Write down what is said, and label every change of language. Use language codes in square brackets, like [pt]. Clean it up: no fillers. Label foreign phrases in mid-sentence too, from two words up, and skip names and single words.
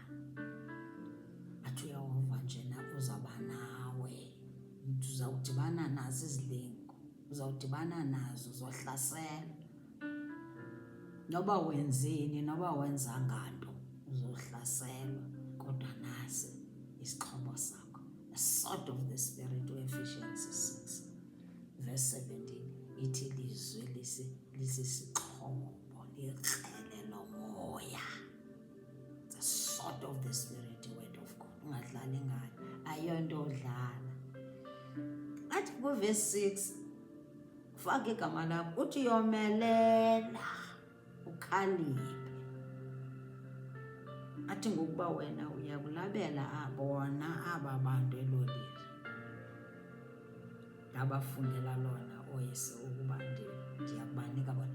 [xh] Athi uYehova njena uzawuba nawe, uzawudibana nazo izilingo, uzawudibana nazo zohlaselo. Noba wenzeni, noba wenzanga nto, uzohlaselwa, kodwa nasi isixhobo sakho. [en] The sword of the Spirit, Ephesians 6 verse 17, [xh] ithi lizwi lisisixhobo, likrele lomoya. [en] The sword of the Spirit, word of God. [xh] Ungadlali ngayo, ayonto odlala. Athi kuverse 6, faka igama lakho, uthi yomelela ukhaliphe. Athi ngokuba wena uyakulabela bona aba bantu elolile, ndabafundela lona oyise ukuba ndiyakubanika bona.